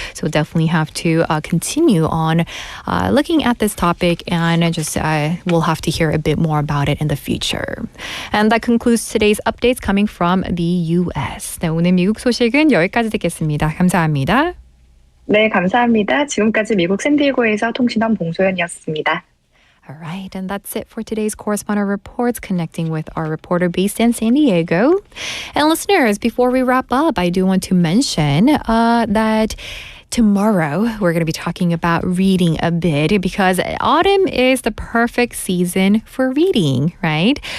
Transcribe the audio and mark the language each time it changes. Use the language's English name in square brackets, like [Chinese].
[English] So definitely have to continue on looking at this topic, and just we'll have to hear a bit more about it in the future. And that concludes today's updates coming from the U.S. [Korean] 네, 오늘 미국 소식은 여기까지 듣겠습니다. 감사합니다. 네, 감사합니다. 지금까지 미국 샌디에고에서 통신원 봉소연이었습니다. [English] All right, and that's it for today's Correspondent Reports, connecting with our reporter based in San Diego. And listeners, before we wrap up, I do want to mention that tomorrow, we're going to be talking about reading a bit because autumn is the perfect season for reading, right?